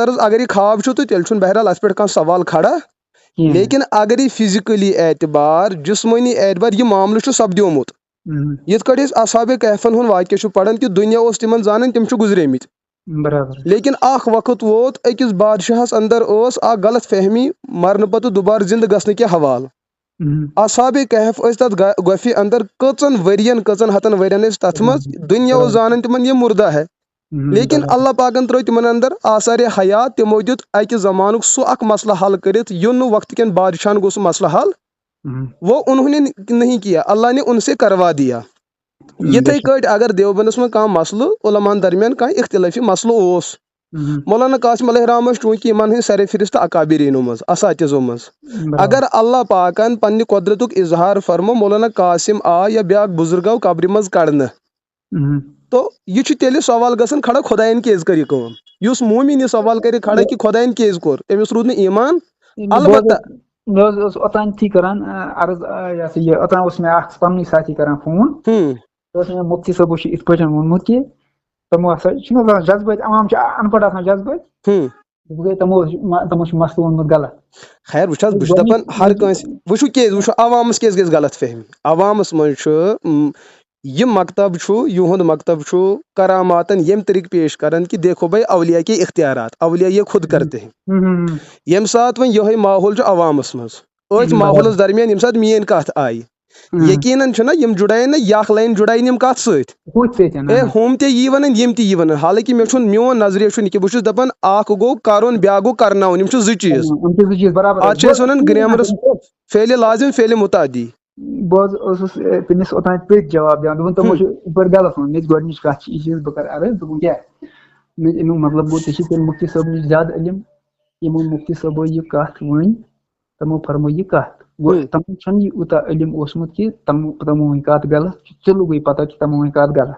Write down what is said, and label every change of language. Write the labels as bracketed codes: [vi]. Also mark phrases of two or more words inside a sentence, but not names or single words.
[ks] عرض اگر یہِ خواب چھُ تہٕ تیٚلہِ چھُنہٕ بہرحال اتھ پٮ۪ٹھ کانٛہہ سوال کھڑا لیکن اگر یہِ فزِکٔلی اعتبار جسمٲنی اعتبار یہِ معاملہٕ چھُ سپدیومُت یِتھ کٲٹھۍ أسۍ اصحابِ کہفن ہُنٛد واقعہٕ چھُ پران کہِ دُنیا اوس تِمن زانان تِم چھِ گُزریمٕتۍ لیکن اکھ وقت ووت أکِس بادشاہس انٛدر ٲس اکھ غلط فہمی مرنہٕ پتہٕ دُبارٕ زندٕ گژھنہٕ کہِ حوالہٕ اصحابِ کہف ٲسۍ تتھ گۄپھِ انٛدر کٔژن ؤرین کٔژن ہتن ؤرین ٲسۍ تتھ منٛز دُنیا اوس زانان تِمن یہِ مُردہ ہے لیکن اللہ پاکن ترٲے تِمن انٛدر آثارِ حیات تِمو دیُت اکہِ زمانُک سُہ اکھ مسلہٕ حل کٔرِتھ یُن نہٕ وقتہٕ کٮ۪ن بادشاہن گوٚو سُہ مسلہٕ حل [ur] وہ انہوں نے نہیں کیا اللہ نے ان سے کروا دیا [ks] یِتھٕے کٲٹھۍ اگر دیوبندس منٛز کانٛہہ مسلہٕ علماہن درمیان کانٛہہ اختلٲفی مسلہٕ اوس مولانا قاسم علیہ رحمٰن چوٗنٛکہِ یِمن ہٕنٛدۍ سرِ فہرست اکابریٖنو منٛز اساتِذو منٛز اگر اللہ پاکن پننہِ قۄدرتُک اظہار فرمو مولانا قاسم آو یا بیاکھ بُزرگ آو قبرِ منٛز کڑنہٕ تو یہِ چھُ تیٚلہِ سوال گژھان کھڑا خۄداین کیازِ کٔر یہِ کٲم یُس موٗمِن یہِ سوال کرِ کھڑا کہِ خۄداین کیازِ کوٚر أمِس روٗد نہٕ ایٖمان البتہ مےٚ حظ اوس اوٚتانتھٕے کران عرض یہِ ہسا یہِ اوٚتان اوس مےٚ اکھ پننُے ساتھی کران فون اوس مےٚ مُفتی صٲبو چھُ یِتھ پٲٹھۍ ووٚنمُت کہِ تمو ہسا چھُنہٕ جذبٲتۍ عوام چھِ ان پڑھ آسان جذبٲتۍ گٔے تمو چھُ مسلہٕ ووٚنمُت غلط. خیر وٕچھ حظ بہٕ چھُس دپان ہر کٲنٛسہِ وٕچھو کیٛازِ وٕچھو عوامس کیٛازِ گژھِ غلط فہمی عوامس منٛز چھُ یہ مکتب چھُ یہُنٛد مکتب چھُ کراماتن ییٚمہِ طریقہٕ پیش کران کہ [ur] دیکھو بھائی اولیاء کے اختیارات اولیاء یہ خود کرتے ہیں. [ks] ییٚمہِ ساتہٕ وۄنۍ یِہوے ماحول چھُ عوامس منٛز أتھۍ ماحولس درمیان ییٚمہِ ساتہٕ میٲنۍ کتھ آیہِ یقیناً چھُنہ یم جُڑایَن نہ یہِ اکھ لایِن جُڑایَن یم کتھ سۭتۍ اے ہُم تہِ یی ونان یم تہِ یی ونان حالانکہ مےٚ چھُنہٕ میون نظریہ چھُنہٕ کہِ بہٕ چھُس دپان اکھ گوٚو کرُن بیاکھ گوٚو کرناوُن یم چھِ زٕ چیٖز اتھ چھِ أسۍ ونان گرامرس فعلِ لازم فعلِ متعدی. بہٕ حظ اوسُس تٔمِس اوٚتام پیٚتھ جواب دِوان دوٚپُن تِمو چھُ یِپٲرۍ غلط ووٚنمُت مےٚ چھِ گۄڈنِچ کتھ چھِ یہِ چیٖز بہٕ کرٕ عرض دوٚپُن کیٛاہ مےٚ چھِ امیُک مطلب گوٚو ژےٚ چھِ تیٚلہِ مُفتی صٲب نِش زیادٕ علم یِمو مُفتی صٲبو یہِ کتھ ؤنۍ تِمو فرمٲو یہِ کتھ گوٚو تِمن چھُنہٕ یہِ یوٗتاہ علم اوسمُت کہِ تِمو ؤنۍ کتھ غلط ژےٚ لوٚگُے پتہ کہِ تِمو ؤنۍ کتھ غلط.